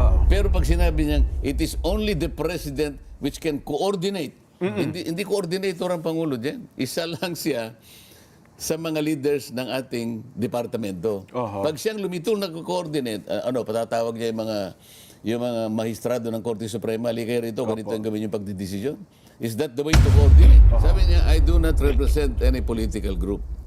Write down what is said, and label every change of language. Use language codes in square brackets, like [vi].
[tl] Pero pag sinabi niya, [en] it is only the President which can coordinate. [tl] Hindi coordinator ang Pangulo dyan. Isa lang siya sa mga leaders ng ating departamento. Pag siyang lumitol na coordinate, patatawag niya yung mga mahistrado ng Korte Suprema, halika rito, ganito ang gawin yung pagdidesisyon. [en] Is that the way to coordinate? [tl] Sabi niya, [en] I do not represent any political group.